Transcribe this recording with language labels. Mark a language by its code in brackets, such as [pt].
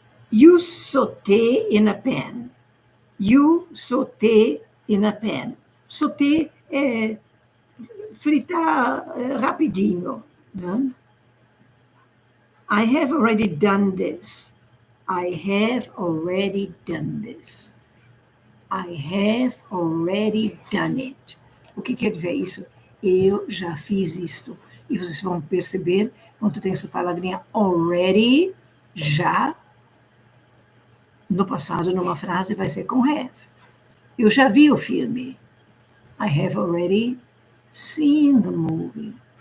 [en] You saute in a pan. You saute in a pan. [pt] Sauté é fritar rapidinho, né? [en] I have already done this. I have already done this. I have already done it. [pt] O que quer dizer isso? Eu já fiz isto. E vocês vão perceber, quando tem essa palavrinha already, já, no passado, numa frase, vai ser com have. Eu já vi o filme. [en] I have already seen the movie.